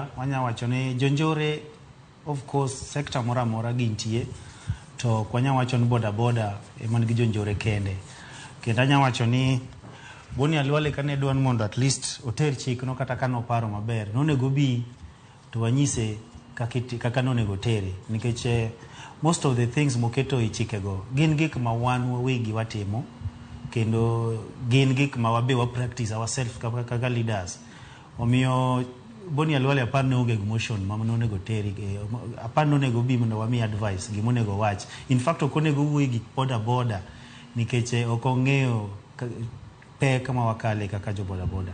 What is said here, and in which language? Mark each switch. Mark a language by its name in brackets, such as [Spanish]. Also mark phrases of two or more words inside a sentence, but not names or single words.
[Luo (Kenya and Tanzania)] Wanya wacho ni jonjore [English] of course [Luo (Kenya and Tanzania)] sekta mora mora gintie to kwanya wacho ni boda boda man gi jonjore kende. Kendo anya wacho ni Boni Khalwale kane dwan mondo [English] at least [Luo (Kenya and Tanzania)] oter chik no kata kano paro maber nonego bi to wanyise kaka nonego tere nikech [English] most of the things [Luo (Kenya and Tanzania)] moketo e chikego gin gik ma wan wawegi watimo kendo gin gik ma wabe wa [English] practice ourselves [Luo (Kenya and Tanzania)] kaka leaders. Omiyo Boni Khalwale apar ne onge motion ma nonego teri apar nonego bi mondo wami advice gimonego wach. [English] In fact [Luo (Kenya and Tanzania)] okonego wuoyi gi boda boda nikech ok ong'eyo pek ma wakale kaka jo boda boda.